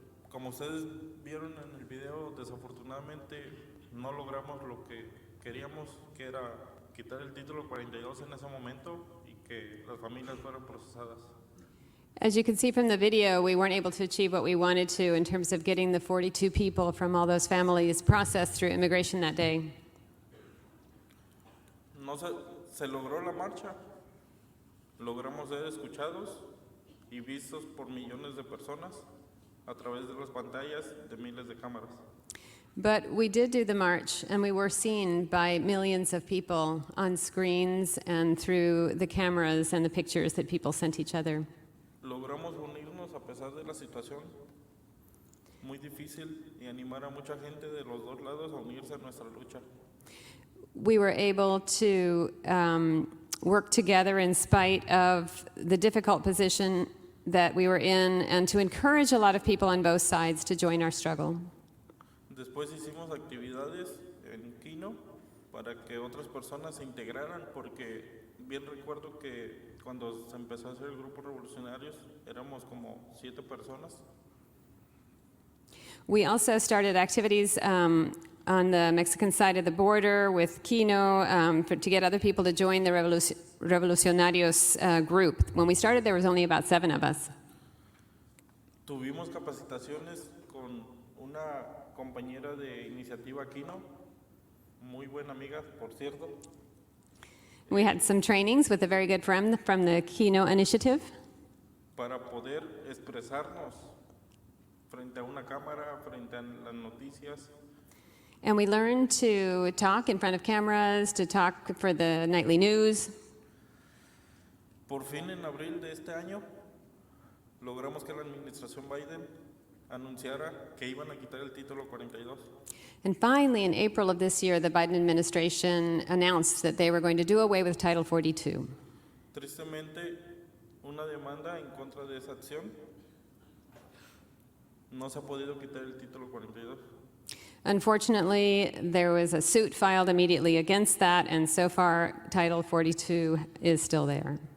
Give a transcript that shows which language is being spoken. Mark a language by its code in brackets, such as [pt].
[es] Como ustedes vieron en el video, desafortunadamente no logramos lo que queríamos, que era quitar el título 42 en ese momento y que las familias fueran procesadas. [en] As you can see from the video, we weren't able to achieve what we wanted to in terms of getting the 42 people from all those families processed through immigration that day. [es] No se logró la marcha, logramos ser escuchados y vistos por millones de personas a través de las pantallas de miles de cámaras. [en] But we did do the march, and we were seen by millions of people on screens and through the cameras and the pictures that people sent each other. [es] Logramos unirnos a pesar de la situación muy difícil y animar a mucha gente de los dos lados a unirse a nuestra lucha. [en] We were able to work together in spite of the difficult position that we were in and to encourage a lot of people on both sides to join our struggle. [es] Después hicimos actividades en Kino para que otras personas se integraran, porque bien recuerdo que cuando se empezó a hacer el grupo revolucionarios éramos como 7 personas. [en] We also started activities on the Mexican side of the border with Kino to get other people to join the Revolucionarios group. When we started, there was only about 7 of us. [es] Tuvimos capacitaciones con una compañera de iniciativa Kino, muy buena amiga, por cierto. [en] We had some trainings with a very good friend from the Kino initiative [es] Para poder expresarnos frente a una cámara, frente a las noticias. [en] and we learned to talk in front of cameras, to talk for the nightly news. [es] Por fin, en abril de este año, logramos que la administración Biden anunciara que iban a quitar el título 42. [en] And finally, in April of this year, the Biden administration announced that they were going to do away with Title 42. [es] Tristemente, una demanda en contra de esa acción. No se ha podido quitar el título 42. [en] Unfortunately, there was a suit filed immediately against that, and so far, Title 42 is still there.